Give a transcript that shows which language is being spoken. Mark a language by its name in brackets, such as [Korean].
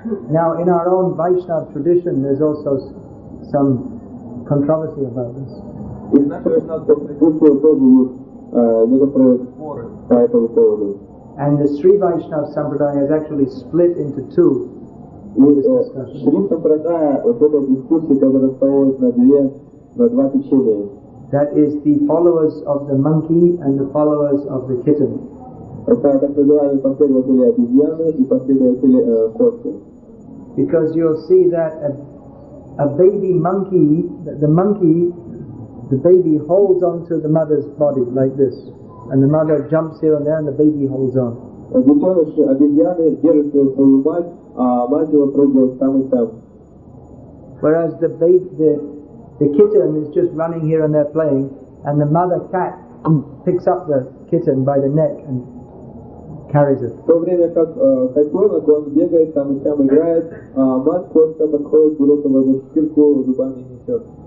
[English] Now, in our own Vaishnava tradition, there's also some controversy about this. [Russian] И в нашей вайшнавской традиции тоже есть некоторые споры по этому поводу. [English] And the Sri Vaishnava Sampradaya is actually split into two. [Russian] И Шри Сампрадая, вот эта дискуссия, которая рассталась на два течения. [English] That is the followers of the monkey and the followers of the kitten. [Russian] Это так называемые последователи обезьяны и последователи кошки. [English] Because you'll see that a baby monkey, the baby holds onto the mother's body like this, and the mother jumps here and there, and the baby holds on. [Russian] Детеныш обезьяны держит свою мать, а мать его прыгает там и там. [English] Whereas the kitten is just running here and there playing, and the mother cat picks up the kitten by the neck and carries it. [Russian] В то время как котенок, он бегает там и там играет, а мать кошка подходит, берет его за шкирку, зубами несет.